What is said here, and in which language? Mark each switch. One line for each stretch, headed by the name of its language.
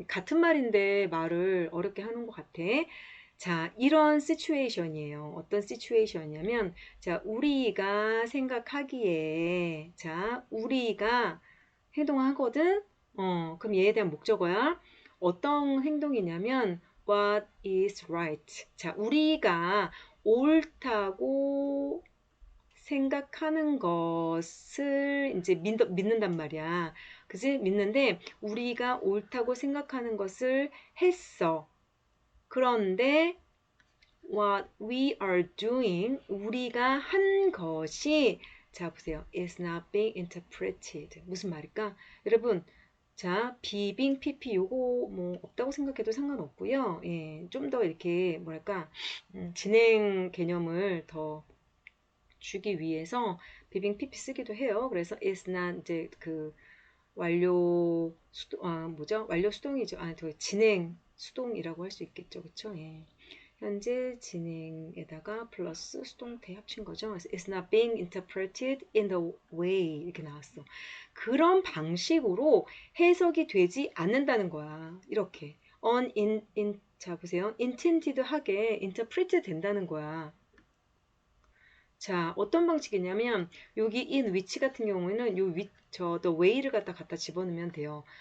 Korean: 같은 말인데 말을 어렵게 하는 것 같아. 자, 이런 시츄에이션이에요. 어떤 시츄에이션이냐면, 자, 우리가 생각하기에, 자, 우리가 행동하거든? 그럼 얘에 대한 목적어야.
English: 어떤 행동이냐면, what is right.
Korean: 자, 우리가 옳다고 생각하는 것을 이제 믿는단 말이야. 그지? 믿는데, 우리가 옳다고 생각하는 것을 했어.
English: 그런데 what we are doing, 우리가 한 것이, 자 보세요, is not being interpreted.
Korean: 무슨 말일까? 여러분, 자, 비빙 PP 요거 뭐 없다고 생각해도 상관없고요. 예, 좀 더 이렇게 뭐랄까 진행 개념을 더 주기 위해서 비빙 PP 쓰기도 해요. 그래서 is not 이제 그 완료 수동, 뭐죠? 완료 수동이죠. 저 진행 수동이라고 할 수 있겠죠. 그쵸? 예. 현재 진행에다가 플러스 수동태 합친 거죠.
English: 그래서 It's not being interpreted in the way 이렇게 나왔어.
Korean: 그런 방식으로 해석이 되지 않는다는 거야. 이렇게 자 보세요. intended하게 interpret 된다는 거야. 자, 어떤 방식이냐면 여기 in which 같은 경우에는 the way를 갖다 집어넣으면 돼요.